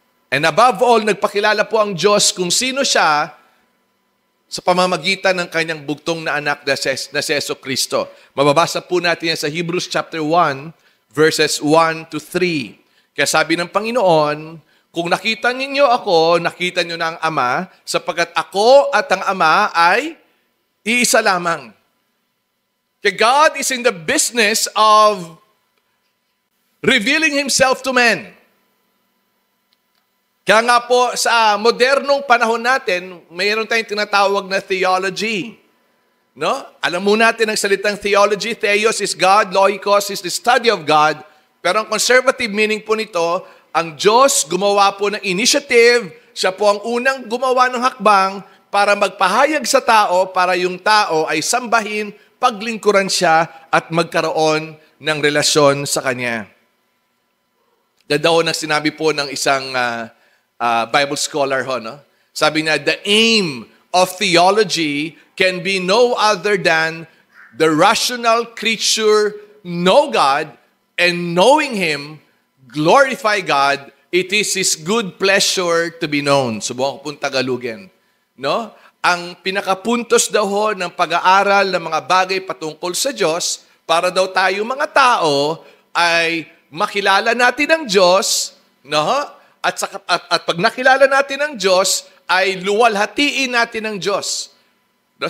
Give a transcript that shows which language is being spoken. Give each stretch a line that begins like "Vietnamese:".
English: And above all,
Filipino: nagpakilala po ang Diyos kung sino siya sa pamamagitan ng kanyang bugtong na anak na si Jesucristo. Mababasa po natin yan sa Hebrews chapter 1, verses 1 to 3. Kaya sabi ng Panginoon, kung nakita ninyo ako, nakita nyo na ang Ama, sapagkat ako at ang Ama ay iisa lamang.
English: Kaya God is in the business of revealing Himself to men.
Filipino: Kaya nga po sa modernong panahon natin, mayroon tayong tinatawag na theology. No? Alam mo natin ang salitang
English: theology, theos is God, loikos is the study of God.
Filipino: Pero ang
English: conservative meaning
Filipino: po nito, ang Diyos gumawa po ng initiative, siya po ang unang gumawa ng hakbang para magpahayag sa tao, para yung tao ay sambahin, paglingkuran siya at magkaroon ng relasyon sa Kanya. Ganda ho ng sinabi po ng isang Bible scholar ho, no?
English: Sabi niya, the aim of theology can be no other than the rational creature know God and knowing Him, glorify God, it is His good pleasure to be known.
Filipino: Subukan ko pong Tagalogin. No? Ang pinakapuntos daw ho ng pag-aaral ng mga bagay patungkol sa Diyos, para daw tayo mga tao ay makilala natin ang Diyos, no? At pag nakilala natin ang Diyos, ay luwalhatiin natin ang Diyos. No?